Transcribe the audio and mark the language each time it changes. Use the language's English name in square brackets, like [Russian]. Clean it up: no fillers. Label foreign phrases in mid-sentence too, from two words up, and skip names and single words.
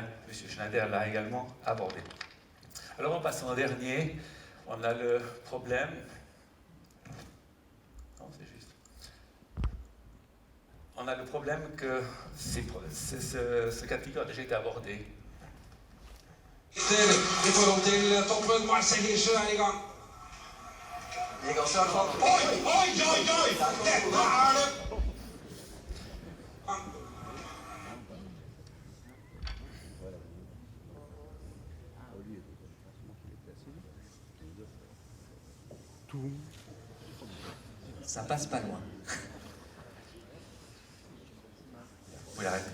[French] M. Schneider l'a également abordé. Alors en passant en dernier, on a le problème... Non, c'est juste. On a le problème que ce cas de figure a déjà été abordé. [Swedish] Vi får dem till toppen, Marcel kör igång. Oj, oj, oj, oj! Detta är det! [French] Ça passe pas loin. Oui, arrêtez.